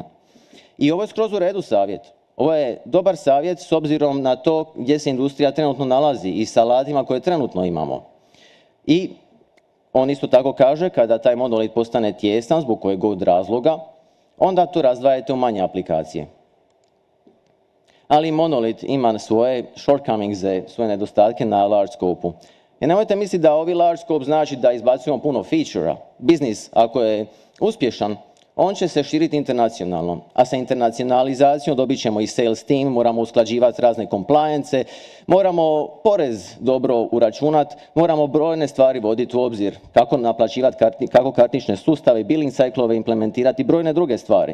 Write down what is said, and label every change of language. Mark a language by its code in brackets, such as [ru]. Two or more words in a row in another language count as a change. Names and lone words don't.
[hr] I ovo je skroz u redu savjet. Ovo je dobar savjet s obzirom na to gdje se industrija trenutno nalazi i sa alatima koje trenutno imamo. I on isto tako kaže, kada taj monolit postane tijesan zbog kojeg god razloga, onda to razdvajate u manje aplikacije. Ali monolit ima svoje shortcomings, svoje nedostatke na [en] large scope-u. [hr] I nemojte misliti da ovi [en] large scope [hr] znači da izbacujemo puno feature-a. Biznis, ako je uspješan, on će se širiti internacionalno, a sa internacionalizacijom dobit ćemo i [en] sales team, [hr] moramo usklađivati razne compliance, moramo porez dobro uračunati, moramo brojne stvari voditi u obzir, kako naplaćivati, kako kartične sustave, [en] billing cyclove [hr] implementirati, brojne druge stvari.